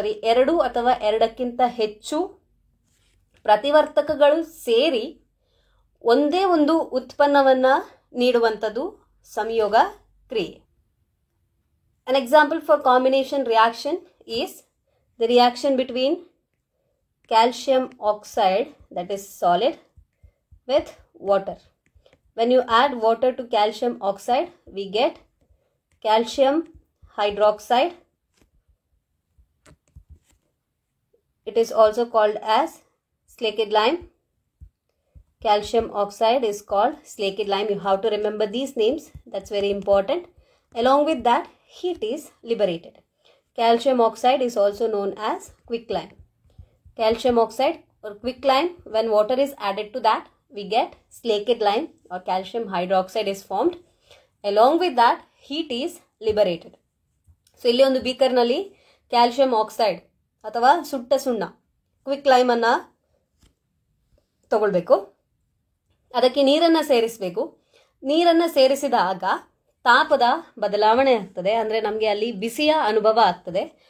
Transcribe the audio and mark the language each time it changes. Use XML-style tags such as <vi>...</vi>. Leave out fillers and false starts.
<kn>ಎರಡು ಅಥವಾ ಎರಡಕ್ಕಿಂತ ಹೆಚ್ಚು ಪ್ರತಿವರ್ತಕಗಳು ಸೇರಿ ಒಂದೇ ಒಂದು ಉತ್ಪನ್ನವನ್ನು ನೀಡುವಂಥದ್ದು ಸಂಯೋಗ ಕ್ರಿಯೆ.</kn> <en>An example for combination reaction is the reaction between calcium oxide, that is solid, with water. When you add water to calcium oxide, we get calcium hydroxide. It is also called as slaked lime. Calcium oxide is called slaked lime. You have to remember these names. That's very important. Along with that, heat is liberated. Calcium oxide is also known as quicklime. Calcium oxide or quicklime, when water is added to that, we get slaked lime or calcium hydroxide is formed. Along with that, heat is liberated.</en> <kn>So ಇಲ್ಲಿ ಒಂದು ಬೀಕರ್ನಲ್ಲಿ calcium oxide ಅಥವಾ ಸುಟ್ಟ ಸುಣ್ಣ, quick ಲೈಮನ್ನು ತಗೊಳ್ಬೇಕು. ಅದಕ್ಕೆ ನೀರನ್ನು ಸೇರಿಸಬೇಕು. ನೀರನ್ನು ಸೇರಿಸಿದಾಗ ತಾಪದ ಬದಲಾವಣೆ ಆಗ್ತದೆ, ಅಂದರೆ ನಮಗೆ ಅಲ್ಲಿ ಬಿಸಿಯ ಅನುಭವ ಆಗ್ತದೆ.</kn>